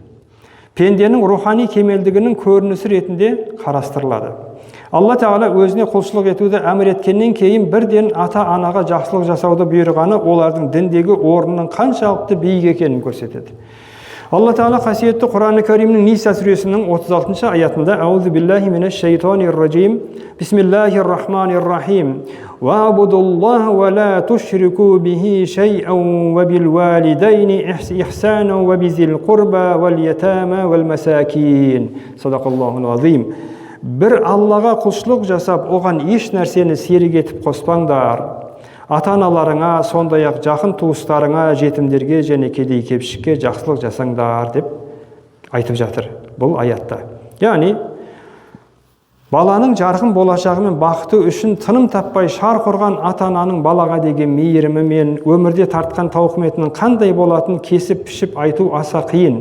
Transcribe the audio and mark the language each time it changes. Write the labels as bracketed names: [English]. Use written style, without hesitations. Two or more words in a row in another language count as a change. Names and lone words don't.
[Kazakh] Пенденің рухани кемелдігінің көрінісі ретінде қарастырылады. Алла Тағала өзіне құлшылық етуді әмір еткеннен кейін бірден ата-анаға жақсылық жасауды бұйырғаны олардың діндегі орнының қаншалықты биік екенін көрсетеді. Алла Тағала қасиетті Құран-ы Кәримнің Ниса сүресінің 36 аятында [Arabic] أعوذ بالله من الشيطان الرجيم بسم الله الرحيم واعبدوا الله ولا تشركوا به شيئا وبالوالدين إحسانا وبذي القربى واليتامى والمساكين. صدق الله العظيم. [Kazakh] Бір Аллаға құлшылық жасап, оған еш нәрсені серік етіп қоспаңдар. Ата-аналарыңа, сондай-ақ жақын туыстарыңа, жетімдерге және кедей-кепшікке жақсылық жасаңдар деп айтып жатыр бұл аятта. Яғни, баланың жарқын болашағы мен бақыты үшін тыным таппай шарқ ұрған ата-ананың балаға деген мейірімі мен өмірде тартқан тауқыметінің қандай болатынын кесіп-пішіп айту аса қиын.